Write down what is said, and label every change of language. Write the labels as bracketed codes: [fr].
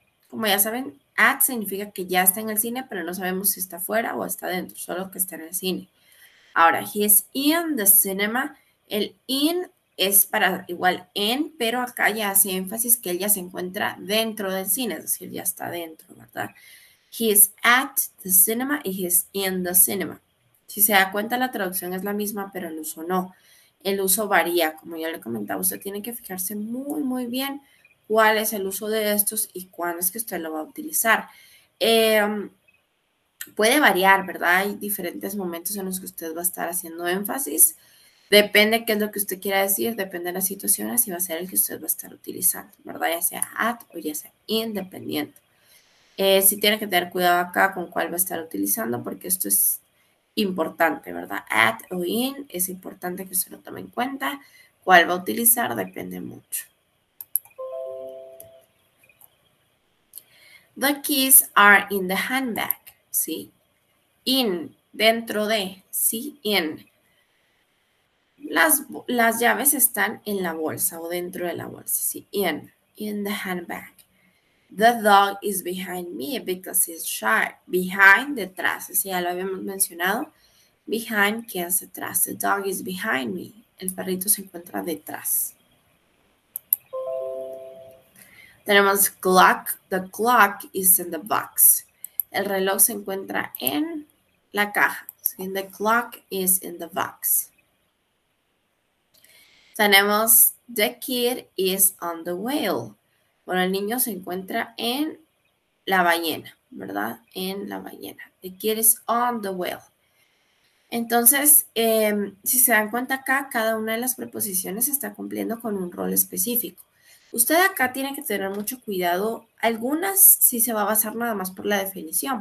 [es] Como ya saben, at significa que ya está en el cine, pero no sabemos si está fuera o está dentro, solo que está en el cine. Ahora, [en] he is in the cinema. [es] El in es para igual en, pero acá ya hace énfasis que él ya se encuentra dentro del cine, es decir, ya está dentro, ¿verdad? [en] He is at the cinema y he is in the cinema. [es] Si se da cuenta, la traducción es la misma, pero el uso no. El uso varía, como ya le comentaba, usted tiene que fijarse muy, muy bien cuál es el uso de estos y cuándo es que usted lo va a utilizar. Puede variar, ¿verdad? Hay diferentes momentos en los que usted va a estar haciendo énfasis. Depende qué es lo que usted quiera decir, depende de las situaciones y va a ser el que usted va a estar utilizando, ¿verdad? Ya sea at o ya sea independiente. Sí tiene que tener cuidado acá con cuál va a estar utilizando porque esto es importante, ¿verdad? At o in es importante que usted lo tome en cuenta. Cuál va a utilizar depende mucho. [en] The keys are in the handbag, ¿sí? In, [es] dentro de, [en] sí, in. [es] Las llaves están en la bolsa o dentro de la bolsa, sí, [en] in the handbag. The dog is behind me because he's shy. [es] Behind, detrás, ese ya lo habíamos mencionado. Behind, que es detrás. [en] The dog is behind me. [es] El perrito se encuentra detrás. Tenemos [en] clock. The clock is in the box. [es] El reloj se encuentra en la caja. [en] So, the clock is in the box. [es] Tenemos [en] the kid is on the whale. [es] Bueno, el niño se encuentra en la ballena, ¿verdad? En la ballena. [en] The kid is on the whale. [es] Entonces, si se dan cuenta acá, cada una de las preposiciones está cumpliendo con un rol específico. Usted acá tiene que tener mucho cuidado. Algunas sí se va a basar nada más por la definición.